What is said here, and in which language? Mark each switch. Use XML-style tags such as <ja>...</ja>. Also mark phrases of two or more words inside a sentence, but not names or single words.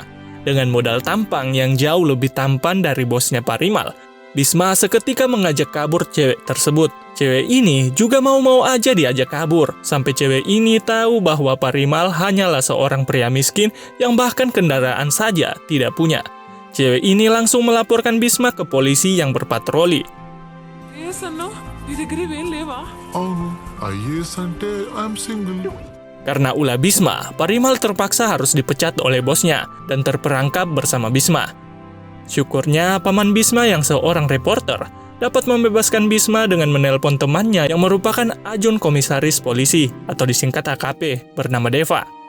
<id>Dengan modal tampang yang jauh lebih tampan dari bosnya Parimal, Bhisma seketika mengajak kabur cewek tersebut. Cewek ini juga mau-mau aja diajak kabur, sampai cewek ini tahu bahwa Parimal hanyalah seorang pria miskin yang bahkan kendaraan saja tidak punya. Cewek ini langsung melaporkan Bhisma ke polisi yang berpatroli.</id> <te>అవును ఐఏఎస్ అంటే</te> <en>I am single.</en> <id>Karena ulah Bhisma, Parimal terpaksa harus dipecat oleh bosnya dan terperangkap bersama Bhisma. Syukurnya, paman Bhisma yang seorang reporter dapat membebaskan Bhisma dengan menelpon temannya yang merupakan ajun komisaris polisi atau disingkat AKP bernama Deva.</id>